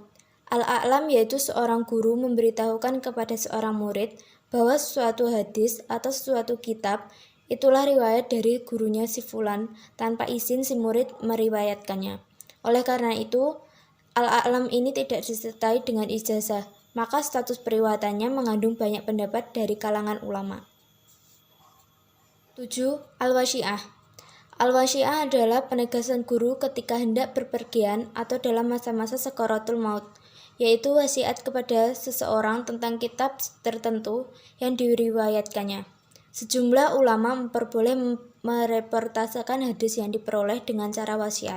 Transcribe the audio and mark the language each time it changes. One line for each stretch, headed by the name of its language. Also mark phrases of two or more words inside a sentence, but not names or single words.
Indonesian: Al-a'lam yaitu seorang guru memberitahukan kepada seorang murid bahwa suatu hadis atau suatu kitab itulah riwayat dari gurunya si fulan tanpa izin si murid meriwayatkannya. Oleh karena itu, al-a'lam ini tidak disertai dengan ijazah, maka status periwayatannya mengandung banyak pendapat dari kalangan ulama. 7. Al-wasyi'ah. Al-wasyi'ah adalah penegasan guru ketika hendak berpergian atau dalam masa-masa sakaratul maut, yaitu wasiat kepada seseorang tentang kitab tertentu yang diriwayatkannya. Sejumlah ulama memperboleh mereportasekan hadis yang diperoleh dengan cara wasiat.